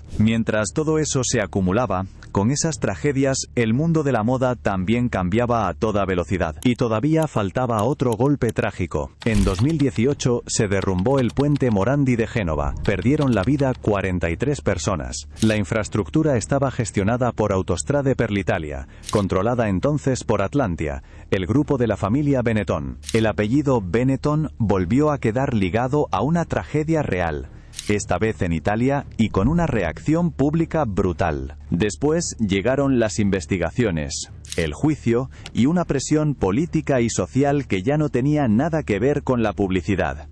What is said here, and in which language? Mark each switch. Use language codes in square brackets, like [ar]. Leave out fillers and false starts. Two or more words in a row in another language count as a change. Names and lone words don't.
[es] Mientras todo eso se acumulaba, con esas tragedias, el mundo de la moda también cambiaba a toda velocidad. Y todavía faltaba otro golpe trágico. En 2018 se derrumbó el puente Morandi de Génova. Perdieron la vida 43 personas. La infraestructura estaba gestionada por Autostrade per l'Italia, controlada entonces por Atlantia, el grupo de la familia Benetton. El apellido Benetton volvió a quedar ligado a una tragedia real, esta vez en Italia y con una reacción pública brutal. Después llegaron las investigaciones, el juicio y una presión política y social que ya no tenía nada que ver con la publicidad.